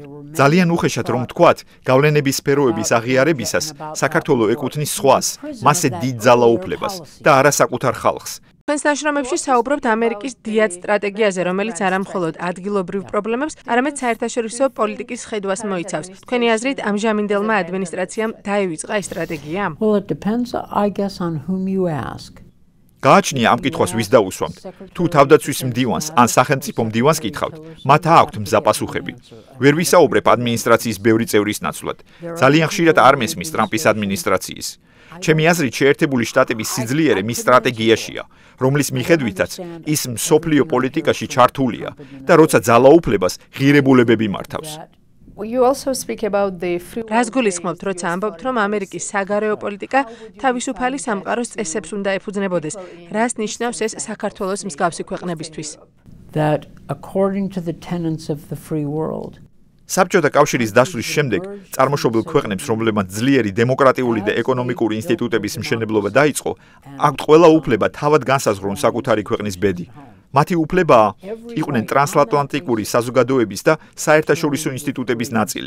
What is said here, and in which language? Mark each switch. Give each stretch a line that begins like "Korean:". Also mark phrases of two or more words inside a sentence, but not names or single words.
Georgian: ძალიან უხეშად რომ ვთქვათ, გავლენების სფეროების აღიარებისას საქართველო ეკუთვნის სხვას, მასზე დიდ ძალაუფლებას და არა საკუთარ ხალხს. თქვენს ნაშრომებში საუბრობთ ამერიკის დიად სტრატეგიაზე, რომელიც არამხოლოდ ადგილობრივ პრობლემებს, არამედ საერთაშორისო პოლიტიკის ხედვას მოიცავს. თქვენი აზრით, ამჟამინდელმა ადმინისტრაციამ დაივიწყა ეს სტრატეგია?
English: Well, it depends, I guess, on whom you ask.
Georgian: გააჩნია ამ კითხვას ვის დაუსვამთ. თუ თავდაცვის მდივანს ან სახელმწიფო მდივანს კითხავთ, მათ აქვთ მზაპასუხები. ვერ ვისაუბრებ ადმინისტრაციის ბევრი წევრის ნაცვლად. ძალიან ხშირად არ მესმის ტრამპის ადმინისტრაციის. ჩემი აზრით, შეერთებული შტატების სიძლიერე მის სტრატეგიაშია, რომლის მიხედვითაც ის მსოფლიო პოლიტიკაში ჩართულია და როცა ძალაუფლებას ღირებულებები მართავს.
English: you also speak about the free
Georgian: რას გულისხმობთ, როცა ამბობთ, რომ ამერიკის საგარეო პოლიტიკა თავისუფალი სამყაროს წესებს უნდა ეფუძნებოდეს? რას ნიშნავს ეს საქართველოს მსგავსი ქვეყნებისთვის?
English: That according to the tenets of the free world,
Georgian: საბჭოთა კავშირის დასვლის შემდეგ წარმოშობილ ქვეყნებს, რომლებმაც ძლიერი დემოკრატიული და ეკონომიკური ინსტიტუტების მშენებლობა დაიწყო, აქვთ ყველა უფლება თავად განსაზღვრონ საკუთარი ქვეყნის ბედი. მათი უფლებაა იყვნენ ტრანსატლანტიკური საზოგადოების და საერთაშორისო ინსტიტუტების ნაწილი.